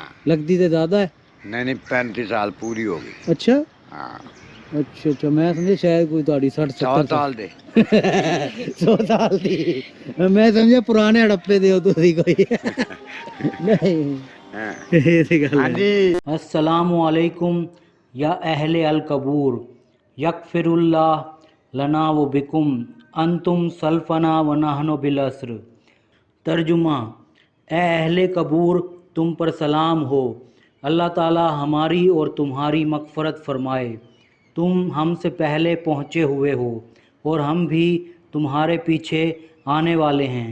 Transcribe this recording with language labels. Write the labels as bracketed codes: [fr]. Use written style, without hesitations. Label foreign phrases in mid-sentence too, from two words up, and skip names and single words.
[pa] ਲੱਗਦੀ ਤੇ ਜ਼ਿਆਦਾ ਹੈ। ਨਹੀਂ ਨਹੀਂ 35 ਸਾਲ ਪੂਰੀ ਹੋ ਗਈ ਅੱਛਾ ਹਾਂ ਅੱਛਾ ਅੱਛਾ, ਮੈਂ ਸਮਝਿਆ ਸ਼ਾਇਦ ਕੋਈ ਤੁਹਾਡੀ 60 100 70 ਸਾਲ ਦੇ 100 ਸਾਲ ਦੀ। ਮੈਂ ਸਮਝਿਆ ਪੁਰਾਣੇ ਹੜੱਪੇ ਦੇ ਹੋ ਤੁਸੀਂ ਕੋਈ। ਨਹੀਂ, ਹਾਂ ਇਹ ਤੇ ਗੱਲ ਹੈ। ਹਾਂਜੀ [ar] السلام عليكم يا أهل القبور يغفر الله لنا ولكم أنتم سلفنا ونحن بالأثر. [ur] ترجمہ، اے اہل قبور تم پر سلام ہو، اللہ تعالیٰ ہماری اور تمہاری مغفرت فرمائے. تم ہم سے پہلے پہنچے ہوئے ہو اور ہم بھی تمہارے پیچھے آنے والے ہیں.